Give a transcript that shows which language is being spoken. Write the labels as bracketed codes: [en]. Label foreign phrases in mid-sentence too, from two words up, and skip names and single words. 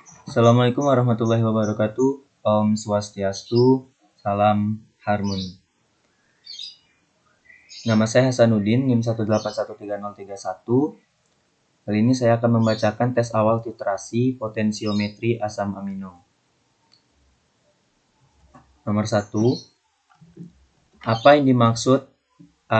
[ar] السلام عليكم ورحمة الله وبركاته. [ban] Om Swastiastu, [id] salam harmoni. Nama saya Hasanuddin, NIM 1813031. Kali ini saya akan membacakan tes awal titrasi potensiometri asam amino. Nomor 1. Apa yang dimaksud? A.